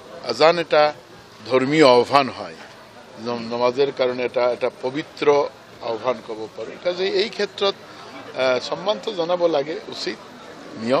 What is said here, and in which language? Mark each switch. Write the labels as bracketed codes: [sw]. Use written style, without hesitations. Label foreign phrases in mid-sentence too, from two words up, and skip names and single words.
[as] আজান এটা ধর্মীয় আহ্বান হয়, নমাজের কারণে এটা পবিত্র আহ্বান কব পাৰোঁ। কাজে এই ক্ষেত্ৰত সম্মানটো জনাব লাগে, উচিত নিয়ম।